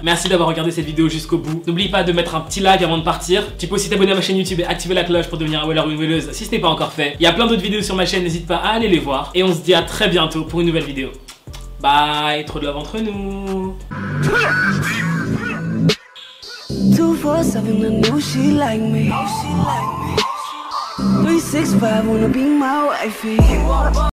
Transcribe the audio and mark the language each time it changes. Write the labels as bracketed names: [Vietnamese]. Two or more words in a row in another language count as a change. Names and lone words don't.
[French] Merci d'avoir regardé cette vidéo jusqu'au bout. N'oublie pas de mettre un petit like avant de partir. Tu peux aussi t'abonner à ma chaîne YouTube et activer la cloche pour devenir un weller ou une welleuse si ce n'est pas encore fait. Il y a plein d'autres vidéos sur ma chaîne, n'hésite pas à aller les voir. Et on se dit à très bientôt pour une nouvelle vidéo. Bye, trop de love entre nous. [English] 247, I know she like me. 365, wanna be my wifey.